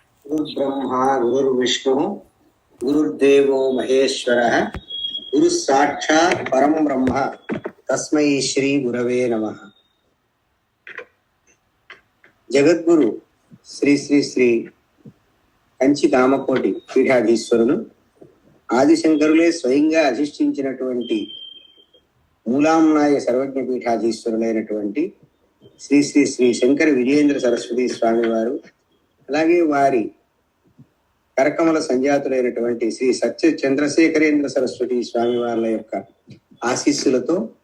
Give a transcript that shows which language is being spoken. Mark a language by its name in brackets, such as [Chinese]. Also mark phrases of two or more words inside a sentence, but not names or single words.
[Sanskrit] गुरुर्ब्रह्मा गुरुर्विष्णु गुरुर्देवो महेश्वरः गुरु साक्षात् परम ब्रह्म तस्मै श्री गुरवे नमः। [Telugu] జగద్గురు శ్రీ శ్రీ శ్రీ కంచి కామకోటి పీఠాధీశ్వరులు ఆదిశంకరులే స్వయంగా అధిష్ఠించినటువంటి మూలాంనాయ సర్వజ్ఞ పీఠాధీశ్వరులైనటువంటి శ్రీ శ్రీ శ్రీ శంకర విజయేంద్ర సరస్వతి స్వామి వారు, అలాగే వారి కరకమల సంజాతులైనటువంటి శ్రీ సత్య చంద్రశేఖరేంద్ర సరస్వతి స్వామి వారి యొక్క ఆశీస్సులతో